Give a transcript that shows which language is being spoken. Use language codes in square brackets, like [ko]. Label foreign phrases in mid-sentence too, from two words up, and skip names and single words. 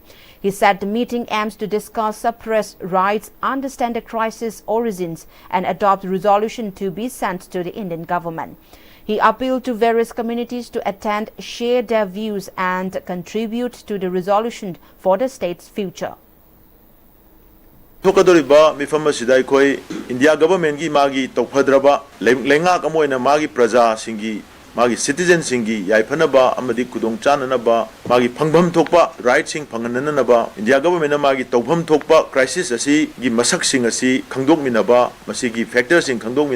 [en] He said the meeting aims to discuss suppressed rights, understand the crisis origins, and adopt resolution to be sent to the Indian government. He appealed to various communities to attend, share their views, and contribute to the resolution for the state's future. [mni] Thokadoriba mifam asida akhoi [en] India government [mni] gi magi tawphadraba lengak amoina magi praja singi magi citizen singi yaiphanaba amadi kudong chananaba magi phangbam thokpa right sing phangananaba [en] India government [mni] magi tawpham thokpa crisis asi gi masak sing asi khangdok minaba masigi factors sing khangdok